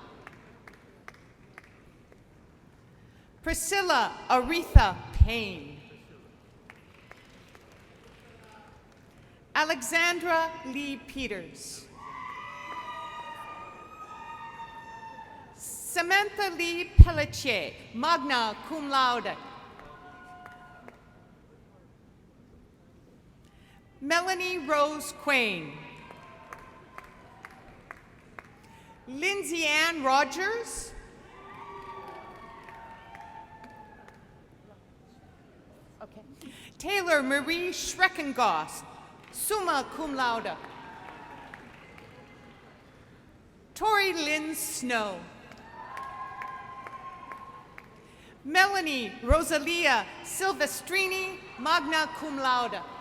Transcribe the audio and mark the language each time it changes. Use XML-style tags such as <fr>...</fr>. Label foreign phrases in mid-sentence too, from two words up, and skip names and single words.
<en>Priscilla Aretha Payne. Alexandra Lee Peters. Samantha Lee Pelletier,</en> <la>magna cum laude.</la> <en>Melanie Rose Quain. Lindsay Ann Rogers. Okay. Taylor Marie Schreckengoss,</en> <la>summa cum laude.</la> <en>Tori Lynn Snow. Melanie Rosalia Silvestrini,</en> <la>magna cum laude.</la>